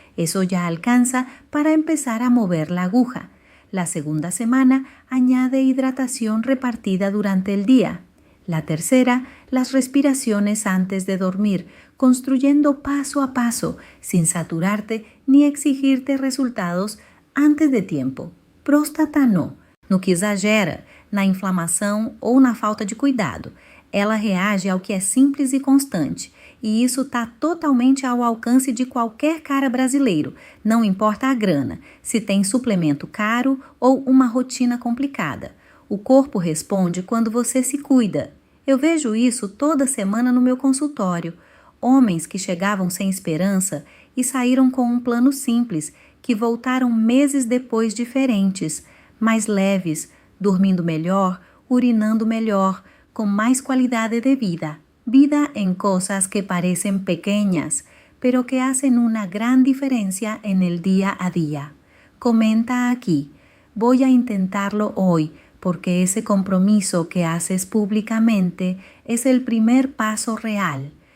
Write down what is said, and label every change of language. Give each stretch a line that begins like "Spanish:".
Spanish: Eso ya alcanza para empezar a mover la aguja. La segunda semana añade hidratación repartida durante el día. La tercera, las respiraciones antes de dormir, construyendo paso a paso, sin saturarte ni exigirte resultados antes de tiempo.
Portuguese: Próstata no que exagera, na inflamação ou na falta de cuidado. Ela reage ao que é simples e constante. E isso está totalmente ao alcance de qualquer cara brasileiro, não importa a grana, se tem suplemento caro ou uma rotina complicada. O corpo responde quando você se cuida. Eu vejo isso toda semana no meu consultório. Homens que chegavam sem esperança e saíram com um plano simples, que voltaram meses depois diferentes, mais leves, dormindo melhor, urinando melhor,
Spanish: con más calidad de vida. Vida en cosas que parecen pequeñas, pero que hacen una gran diferencia en el día a día. Comenta aquí: voy a intentarlo hoy, porque ese compromiso que haces públicamente es el primer paso real.